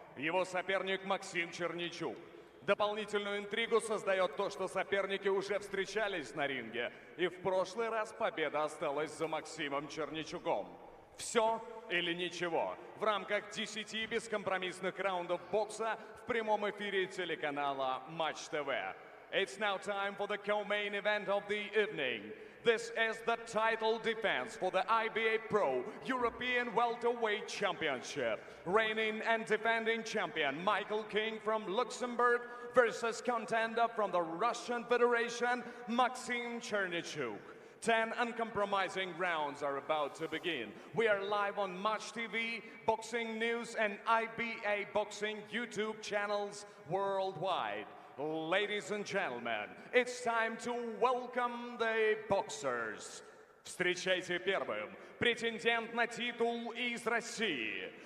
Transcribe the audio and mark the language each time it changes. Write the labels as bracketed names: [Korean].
[Russian] Его соперник Максим Черничук. Дополнительную интригу создает то, что соперники уже встречались на ринге, и в прошлый раз победа осталась за Максимом Черничуком. Все или ничего в рамках 10 бескомпромиссных раундов бокса в прямом эфире телеканала Матч ТВ. [English] It's now time for the co-main event of the evening. This is the title defense for the IBA Pro European Welterweight Championship. Reigning and defending champion Michael King from Luxembourg versus contender from the Russian Federation, Maxim Chernichuk. 10 uncompromising rounds are about to begin. We are live on Match TV, Boxing News, and IBA Boxing YouTube channels worldwide. Ladies and gentlemen, it's time to welcome the boxers. [Russian] Встречайте первым претендент на титул из России.